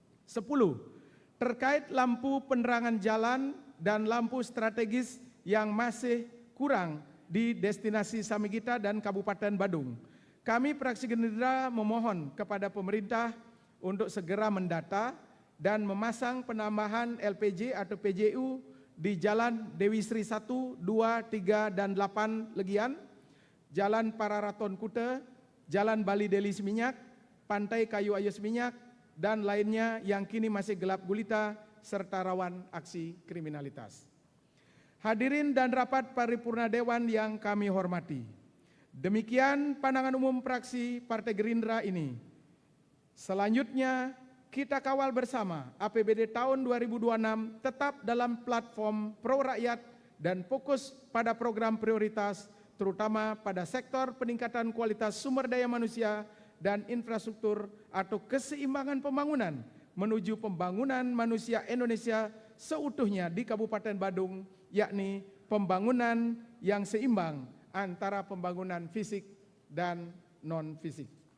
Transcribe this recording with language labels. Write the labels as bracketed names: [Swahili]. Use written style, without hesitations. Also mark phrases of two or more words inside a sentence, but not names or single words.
[Indonesian] Terkait lampu penerangan jalan dan lampu strategis yang masih kurang di destinasi Samigita dan Kabupaten Badung. Kami fraksi Gerindra memohon kepada pemerintah untuk segera mendata dan memasang penambahan LPG atau PJU di Jalan Dewi Sri 1, 2, 3, dan 8 Legian, Jalan Pararaton Kute, Jalan Bali Deli Seminyak, Pantai Kayu Ayu Seminyak, dan lainnya yang kini masih gelap gulita serta rawan aksi kriminalitas. Hadirin dan rapat paripurna Dewan yang kami hormati, demikian pandangan umum fraksi Partai Gerindra ini. Selanjutnya, kita kawal bersama APBD tahun 2026 tetap dalam platform pro rakyat dan fokus pada program prioritas, terutama pada sektor peningkatan kualitas sumber daya manusia dan infrastruktur atau keseimbangan pembangunan menuju pembangunan manusia Indonesia seutuhnya di Kabupaten Badung, yakni pembangunan yang seimbang antara pembangunan fisik dan non-fisik.